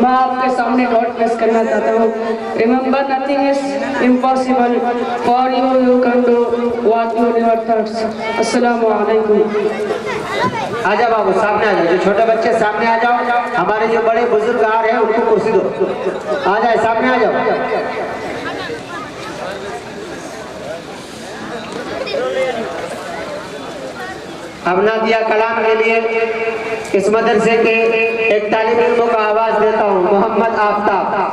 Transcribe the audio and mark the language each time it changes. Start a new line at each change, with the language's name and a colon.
Hindi: मैं आपके सामने नोट पेश करना चाहता हूँ।
English: Remember, nothing is impossible for you. You can do what you never thought.
Arabic: Assalamu alaikum.
Hindi: आजा बाबू सामने आ जाओ। जो छोटे बच्चे सामने आ जाओ। हमारे जो बड़े बुजुर्ग आ रहे हैं उनको कुर्सी दो। आ जाए, सामने आ जाओ। अब नादिया कलाम के लिए इस मदरसे के एक तालिब इल्मों को आवाज देता हूँ, मोहम्मद आफ्ताब।